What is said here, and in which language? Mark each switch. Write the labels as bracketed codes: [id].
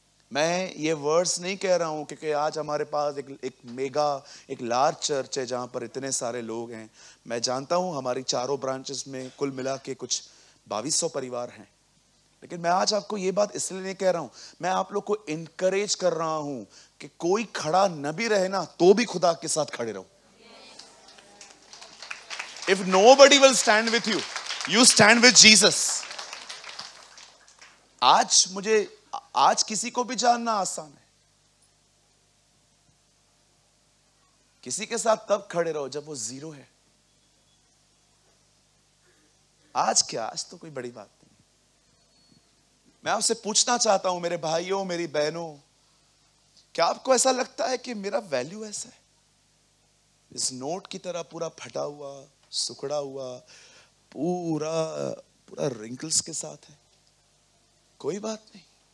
[hi] मैं ये वर्ड्स नहीं कह रहा हूं क्योंकि आज हमारे पास एक लार्ज चर्च है जहां पर इतने सारे लोग हैं। मैं जानता हूं हमारी चारों ब्रांचेस में कुल मिला के कुछ 2200 परिवार हैं, लेकिन मैं आज आपको ये बात इसलिए नहीं कह रहा हूं, मैं आप लोग को इनकरेज कर रहा हूं कि कोई खड़ा न भी रहे ना, तो भी खुदा के साथ खड़े रहो। [en] If nobody will stand with you, you stand with Jesus. [hi] आज किसी को भी जानना आसान है। किसी के साथ तब खड़े रहो जब वो जीरो है। आज क्या, आज तो कोई बड़ी बात नहीं। मैं आपसे पूछना चाहता हूं मेरे भाइयों, मेरी बहनों, क्या आपको ऐसा लगता है कि मेरा वैल्यू ऐसा है, इस नोट की तरह पूरा फटा हुआ, सुखड़ा हुआ, पूरा रिंकल्स के साथ है? कोई बात नहीं।